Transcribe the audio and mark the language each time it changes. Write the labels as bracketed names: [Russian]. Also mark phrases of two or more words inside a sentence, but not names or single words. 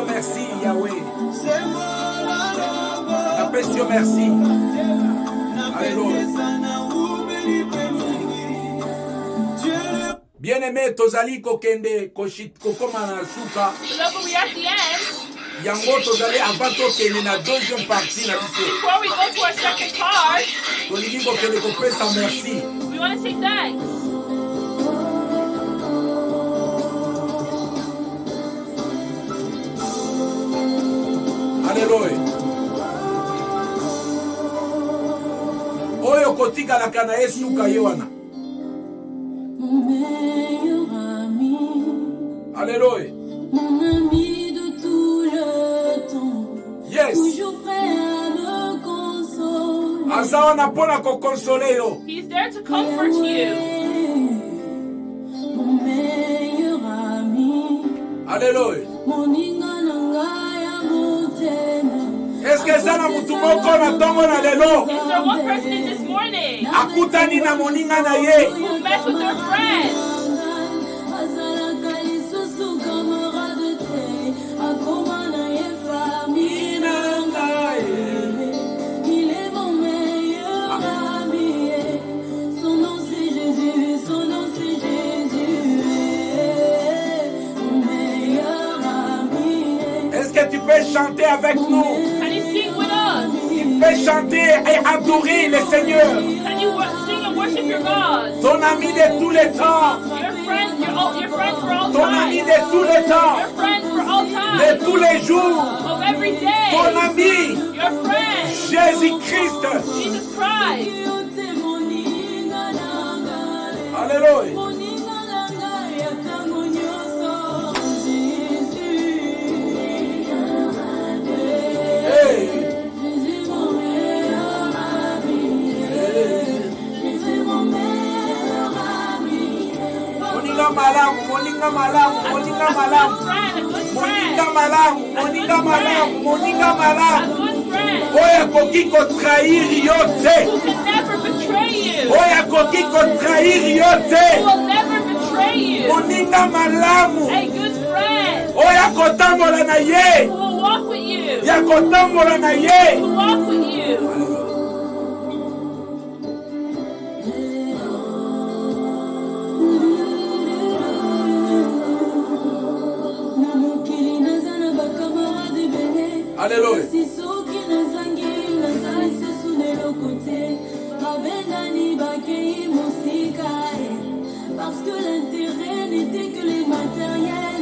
[French] Merci Yahweh. Merci. Alléluia. Bien-aimé, [Lingala] tozali kokende kokoma na suka. [English] Beloved, we are at the end. [Lingala] Yango tozali avant tokende na [French] deuxième partie [Lingala] na biso. [English] Before we go to our second part, [Lingala] tolingi kokende kopesa merci. [English] we want to say thanks. [French] Alléluia. [Lingala] Oyo kotikalaka na ye suka ye wana. [French] Mon meilleur ami. Alléluia. Mon ami de tout le temps. [English] Yes. [French] Toujours prêt à me consoler. [Lingala] Aza wana pona ko consoler yo. [English] He's there to comfort you. [French] Mon meilleur ami. Alléluia. Mon [Lingala] inganangaya motema. [French] Est-ce que ça [Lingala] na mutu moko na tongo na lelo? [English] Is there one person in this morning [Lingala] Akutani na moninga na ye. [English] who met with their friend? [Lingala] Azalaka lisusu camarade te. Akoma na ye famille nanga ye. [French] Il est mon meilleur ami. Son nom c'est Jésus, son nom c'est Jésus. Mon meilleur ami. Est-ce que tu peux chanter avec nous? [English] Can you sing with us? [French] Tu peux chanter et adorer le Seigneur. [English] Can you sing and worship your God? [French] Ton ami de tous les temps. [English] Your friend for all [French] Ton ami [English] time. [French] de tous les temps. [English] Your friend for all time. [French] De tous les jours. [English] Of every day. [French] Ton ami, [English] Your friend, [French] Jésus-Christ. [English] Jesus Christ. Alléluia. Hey. [Lingala] Moninga malamu, moninga malamu, moninga malamu. [English] Friend, a good [Lingala] Moninga [English] friend. [Lingala] malamu, moninga malamu, moninga [English] A [Lingala] malamu. [English] good friend [Lingala] Oya koki ko trahir yo te. [English] who can never betray you. [Lingala] Oya koki ko trahir yo te. [English] Who will never betray you. [Lingala] Moninga malamu. [English] A good friend [Lingala] Oya kotambola na ye. [English] who will walk with you. [Lingala] Ya kotambola na ye. [English] Who will walk with you. [French] Alléluia. Parce que l'intérêt n'était que les matériels.